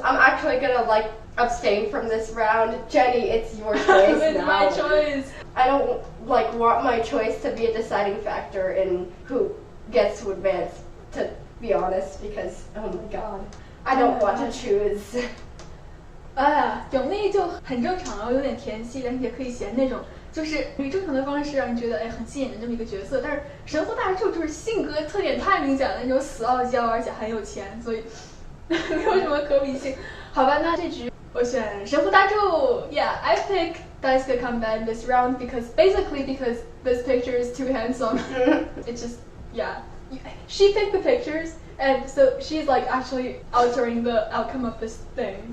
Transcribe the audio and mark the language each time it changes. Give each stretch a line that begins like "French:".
English: I'm actually gonna like abstain from this round. Jenny, it's your choice It's now. my choice. I don't like want my choice to be a deciding factor in who gets to advance, to be honest, because oh my god, I don't want to choose.
Chinese: 有那就很正常了，有点甜系，但是也可以嫌那种就是以正常的方式让你觉得很吸引的这么一个角色。但是神户大柱就是性格特点太明显了，那种死傲娇，而且很有钱，所以没有什么可比性。好吧，那这局我选神户大柱。
English: Yeah, I pick Daisuke Kanbe in this round because this picture is too handsome. It's just yeah. She picked the pictures, and so she's like actually altering the outcome of this thing.